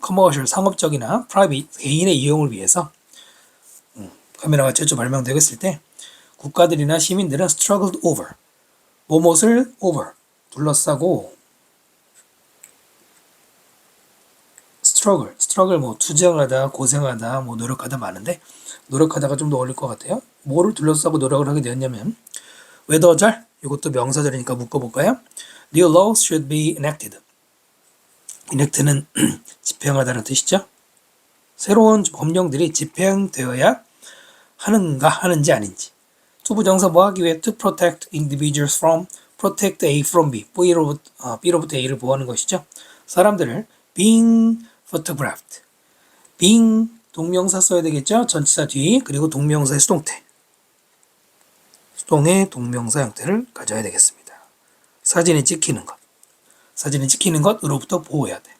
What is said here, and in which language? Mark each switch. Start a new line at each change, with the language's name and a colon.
Korean: commercial, 상업적이나 private, 개인의 이용을 위해서 카메라가 최초 발명되고 있을 때 국가들이나 시민들은
English: struggled over,
Korean: 뭐뭇을 over, 둘러싸고 struggle 뭐 투쟁하다, 고생하다, 뭐 노력하다 많은데 노력하다가 좀 더 어울릴 것 같아요. 뭐를 둘러싸고 노력을 하게 되었냐면 웨더절, 이것도 명사절이니까 묶어볼까요?
English: New laws should be enacted.
Korean: enact는 집행하다는 뜻이죠. 새로운 법령들이 집행되어야 하는지 아닌지. 투부정사 뭐 하기 위해
English: to protect individuals from,
Korean: protect A from B, B로부터 A를 보호하는 것이죠. 사람들을
English: being photographed.
Korean: being 동명사 써야 되겠죠. 전치사 뒤 그리고 동명사의 수동태. 수동의 동명사 형태를 가져야 되겠습니다. 사진에 찍히는 것. 사진에 찍히는 것으로부터 보호해야 돼.